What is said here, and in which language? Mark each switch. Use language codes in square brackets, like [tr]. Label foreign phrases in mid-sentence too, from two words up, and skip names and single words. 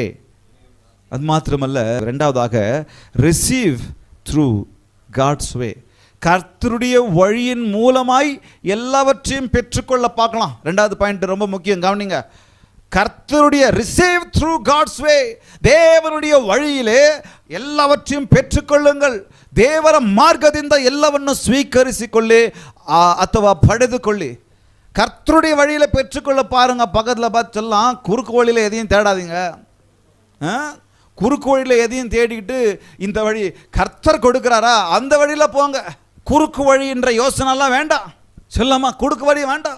[ta] அது மாத்திரமல்ல, ரெண்டாவதாக [en] receive through God's way. [ta] கர்த்தருடைய வழியின் மூலமாய் எல்லாவற்றையும் பெற்றுக்கொள்ள பார்க்கலாம். ரெண்டாவது பாயிண்ட் ரொம்ப முக்கியம், கவனிங்க. கர்த்தருடைய [en] receive through God's way, [ta] தேவனுடைய வழியிலே ಎಲ್ಲವற்றையும் பெற்றுக்கொள்ளுங்கள். [kn] ದೇವರ ಮಾರ್ಗದಿಂದ ಎಲ್ಲವನ್ನು ಸ್ವೀಕರಿಸಿಕೊಳ್ಳಿ ಅಥವಾ ಪಡೆದುಕೊಳ್ಳಿ. [ta] கர்த்தருடைய வழியில் பெற்றுக்கொள்ள பாருங்க. பக்கத்தில் பார்த்து சொல்லலாம், குறுக்கு வழியில் எதையும் தேடாதீங்க. குறுக்கு வழியில் எதையும் தேடிக்கிட்டு இந்த வழி கர்த்தர் கொடுக்குறாரா அந்த வழியில் போங்க. குறுக்கு வழின்ற யோசனைலாம் வேண்டாம். சொல்லாமா, குறுக்கு வழி வேண்டாம்.